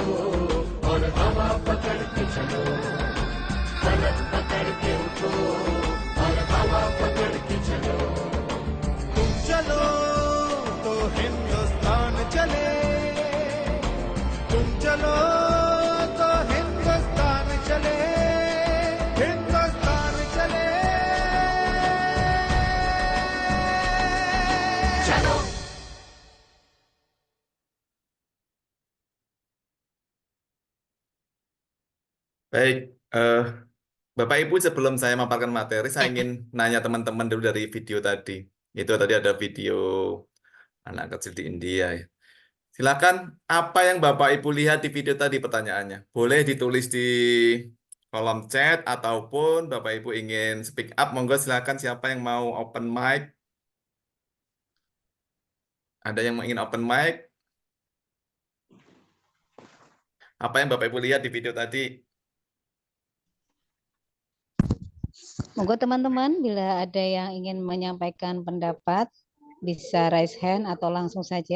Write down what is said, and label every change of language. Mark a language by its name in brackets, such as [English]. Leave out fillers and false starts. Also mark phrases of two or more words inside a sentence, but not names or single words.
[Hindi] और हवा पकड़ के चलो फलक पकड़ के उठो और हवा पकड़ के चलो तुम चलो तो हिंदुस्तान चले तुम चलो तो हिंदुस्तान चले हिंदुस्तान चले चलो [Indonesian] Baik, Bapak Ibu, sebelum saya memaparkan materi, saya ingin nanya teman-teman dulu dari video tadi. Itu tadi ada video anak kecil di India ya. Silakan, apa yang Bapak Ibu lihat di video tadi pertanyaannya? Boleh ditulis di kolom chat ataupun Bapak Ibu ingin [English] speak up, [Indonesian] monggo silakan siapa yang mau [English] open mic. [Indonesian] Ada yang ingin [English] open mic? [Indonesian] Apa yang Bapak Ibu lihat di video tadi? Monggo teman-teman, bila ada yang ingin menyampaikan pendapat, bisa [English] raise hand [Indonesian] atau langsung saja.